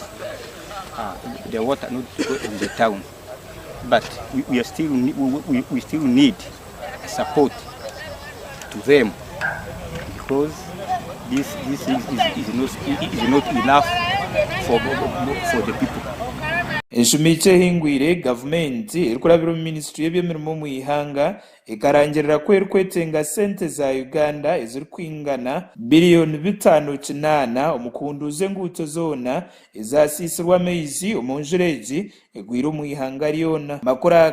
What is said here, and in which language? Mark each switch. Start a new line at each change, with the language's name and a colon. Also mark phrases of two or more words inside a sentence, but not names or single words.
English: The water not to go in the town, but we still need support to them because this is not enough for the people.
Nyankole: Enshumike hingwire gavumenti erikurabira mu ministry y'ebyemirimo mu ihanga ekarangirira kwetenga sente za Uganda eziri kwingana biliyoni 5.8 omukunduze nguuto zona ezasisirwa amaizi omu njura egi egwire mu ihanga lyona.